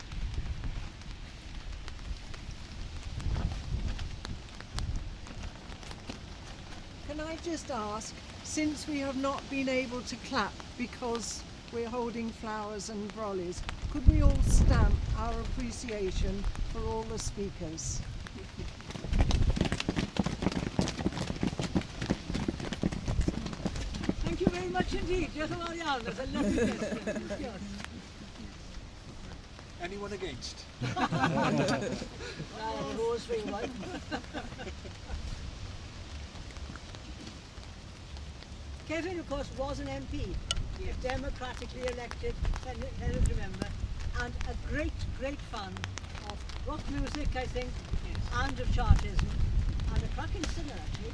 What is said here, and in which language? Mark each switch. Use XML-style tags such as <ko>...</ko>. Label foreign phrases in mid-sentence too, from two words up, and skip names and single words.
<en>Can I just ask, since we have not been able to clap because we're holding flowers and brollies, could we all stamp our appreciation for all the speakers? Thank you very much indeed.</en> <cy>Diolch yn fawr iawn.</cy> <en>That's a lovely question.</en> <cy>Diolch.</cy> <en>Anyone against? Rose for one. Kevin, of course, was an MP, democratically elected, let us remember, and a great, great fan of rock music, I think, and of Chartism, and a cracking singer, actually.</en>